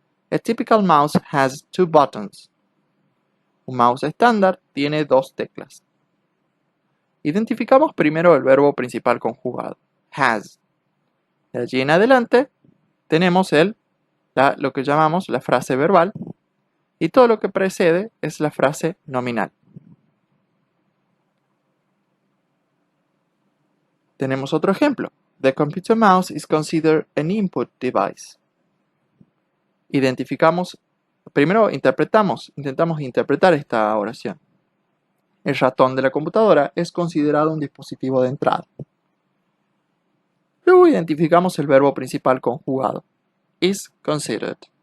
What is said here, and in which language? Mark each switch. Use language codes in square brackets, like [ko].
[en] A typical mouse has two buttons. [es] Un mouse estándar tiene dos teclas. Identificamos primero el verbo principal conjugado, has. De allí en adelante tenemos lo que llamamos la frase verbal y todo lo que precede es la frase nominal. Tenemos otro ejemplo. [en] The computer mouse is considered an input device. [es] Primero intentamos interpretar esta oración. El ratón de la computadora es considerado un dispositivo de entrada. Luego identificamos el verbo principal conjugado, [en] is considered.